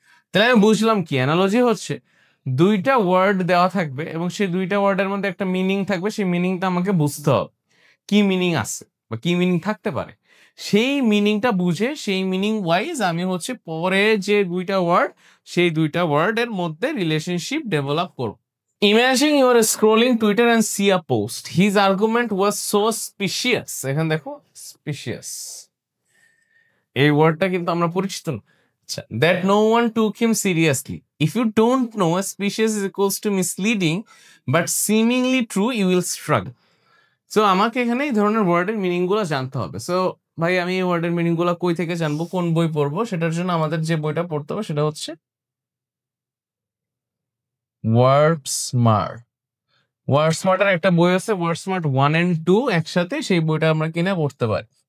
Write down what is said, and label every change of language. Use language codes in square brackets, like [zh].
[bn] তাহলে আমি বুঝলাম কি অ্যানালজি হচ্ছে, দুইটা ওয়ার্ড দেওয়া থাকবে এবং সেই দুইটা ওয়ার্ডের মধ্যে একটা মিনিং থাকবে, সেই মিনিংটা আমাকে বুঝতে হবে কি মিনিং আছে বা কি মিনিং থাকতে পারে। সেই মিনিংটা বুঝে সেই মিনিং ওয়াইজ আমি হচ্ছে পরে যে দুইটা ওয়ার্ড, সেই দুইটা ওয়ার্ডের মধ্যে রিলেশনশিপ ডেভেলপ করব। [en] Imagine you are scrolling Twitter and see a post. His argument was so specious. [bn] এখানে দেখো specious, এই ওয়ার্ডটা কিন্তু আমরা পরিচিত না। [en] আচ্ছা, that no one took him seriously. If you don't know, specious is equals to misleading but seemingly true, you will struggle. [bn] So আমাকে এখানে এই ধরনের ওয়ার্ডের মিনিং গুলো জানতে হবে। সো ভাই আমি এই ওয়ার্ডের মিনিং গুলো কই থেকে জানবো, কোন বই পড়বো? সেটার জন্য আমাদের যে বইটা পড়তে হবে সেটা হচ্ছে ওয়ার্ড স্মার্ট। ওয়ার্ড স্মার্টের একটা বই আছে, ওয়ার্ড স্মার্ট 1 and 2 একসাথে, সেই বইটা আমরা কিনে পড়তে পারি।